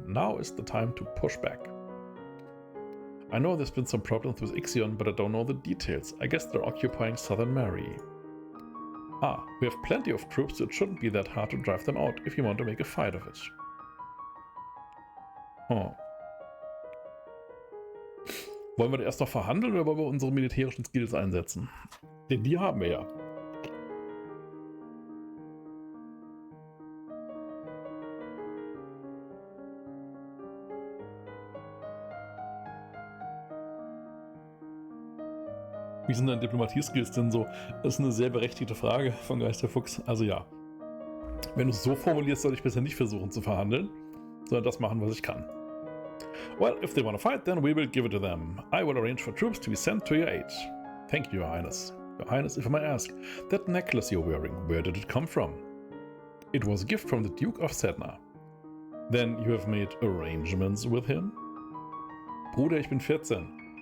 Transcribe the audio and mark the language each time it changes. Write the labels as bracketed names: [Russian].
[English] Now is the time to push back. I know there's been some problems with Ixion, but I don't know the details. I guess they're occupying Southern Mary. We have plenty of troops, so it shouldn't be that hard to drive them out if you want to make a fight of it. [German] Wollen wir erst noch verhandeln oder wollen wir unsere militärischen Skills einsetzen? Denn die haben wir ja. Wie sind deine Diplomatie-Skills denn so? Das ist eine sehr berechtigte Frage von Geisterfuchs. Also ja, wenn du es so formulierst, soll ich besser nicht versuchen zu verhandeln, sondern das machen, was ich kann. [English] Well, if they want to fight, then we will give it to them. I will arrange for troops to be sent to your aid. Thank you, Your Highness. Your Highness, if I may ask, that necklace you're wearing, where did it come from? It was a gift from the Duke of Sedna. Then you have made arrangements with him? [German] Bruder, ich bin 14.